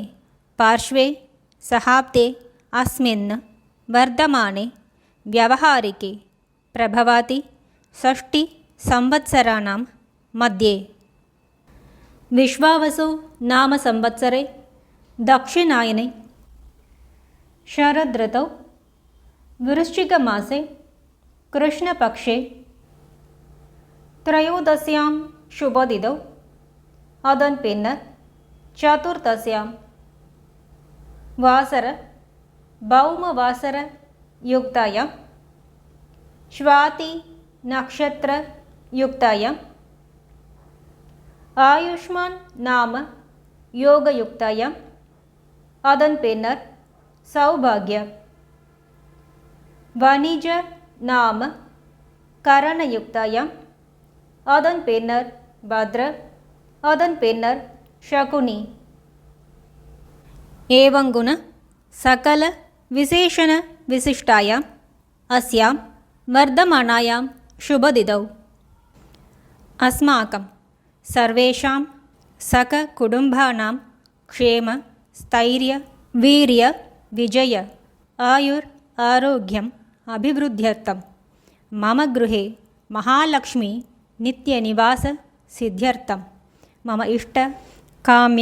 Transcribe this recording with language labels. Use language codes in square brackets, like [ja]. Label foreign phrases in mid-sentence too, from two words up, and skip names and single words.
[sa] पार्श्वे सहाब्दे अस्मिन् वर्धमाने व्यावहारिके प्रभवाति 6 संवत्सराणां मध्ये विश्वावसु नाम संवत्सरे दक्षिणायने शरदृतौ वृश्चिकमासे कृष्णपक्षे त्रयोदश्यां शुभतिथौ [ta] அதன் பின்னர் [sa] चतुर्दश्याम् वासर भौमवासर युक्तायाम् स्वाति नक्षत्र युक्तायाम् आयुष्मान् नाम योगयुक्तायाम् [ta] அதன் பின்னர் [sa] सौभाग्य वणिज नाम करणयुक्तायाम् [ta] அதன் பின்னர் [sa] பத்ர [ta] அதன் பின்னர் [sa] சகுனி. एवङ्गुण सकल विशेषण विशिष्टायाम् अस्याम् वर्धमानायां शुभतिथौ अस्माकं सर्वेषां सककुटुम्बानां क्षेम स्थैर्य वीर्य विजय आयुर् आरोग्यम् अभिवृद्ध्यर्थं मम गृहे महालक्ष्मी नित्यनिवास सिद्ध्यर्थं मम इष्ट काम्य